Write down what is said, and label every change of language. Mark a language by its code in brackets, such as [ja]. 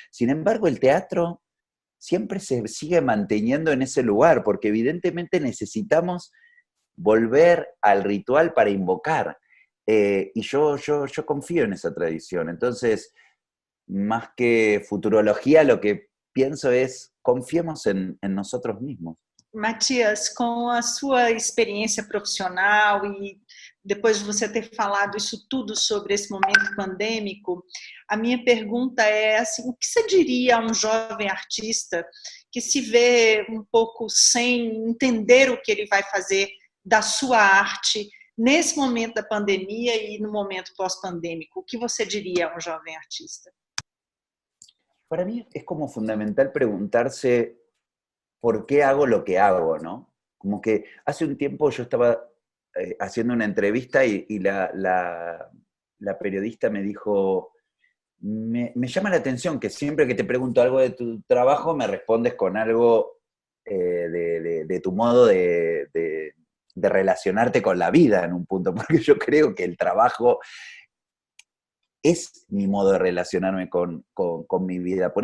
[es] Sin embargo, el teatro siempre se sigue manteniendo en ese lugar, porque evidentemente necesitamos volver al ritual para invocar. Y yo confío en esa tradición. Entonces, más que futurología, lo que pienso es, confiemos en nosotros mismos. [pt] Matias, com a sua experiência profissional e depois de você ter falado isso tudo sobre esse momento pandêmico, a minha pergunta é assim, o que você diria a um jovem artista que se vê um pouco sem entender o que ele vai fazer da sua arte nesse momento da pandemia e no momento pós-pandêmico? O que você diria a um jovem artista? [es] Para mí es como fundamental preguntarse por qué hago lo que hago, ¿no? Como que hace un tiempo yo estaba haciendo una entrevista y la periodista me dijo, me llama la atención que siempre que te pregunto algo de tu trabajo me respondes con algo de tu modo de relacionarte con la vida en un punto, porque yo creo que el trabajo es mi modo de relacionarme con mi vida.